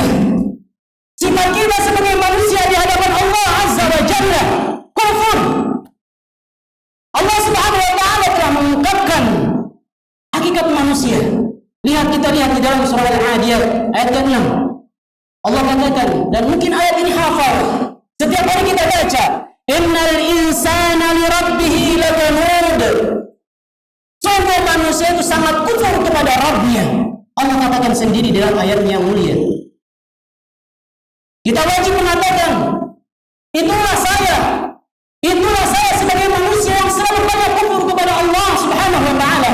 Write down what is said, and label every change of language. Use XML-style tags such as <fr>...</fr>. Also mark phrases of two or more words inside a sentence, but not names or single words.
<id>Sifat kita sebagai manusia di hadapan Allah</id> <ar>عز وجل,</ar> <id>kufur. Allah</id> <ar>سبحانه وتعالى</ar> <id>telah mengungkapkan hakikat manusia. Kita lihat di dalam surah Al-Adiyat ayat ke-6. Allah katakan, dan mungkin ayat ini hafal, setiap hari kita baca,</id> <ar>إن الإنسان لربه لكنود.</ar> <id>Sungguh manusia itu sangat kufur kepada Rabbnya. Allah katakan sendiri dalam ayatnya yang mulia. Kita wajib mengatakan, itulah saya, Itulah saya sebagai manusia yang selalu banyak kufur kepada Allah</id> <ar>سبحانه وتعالى.</ar>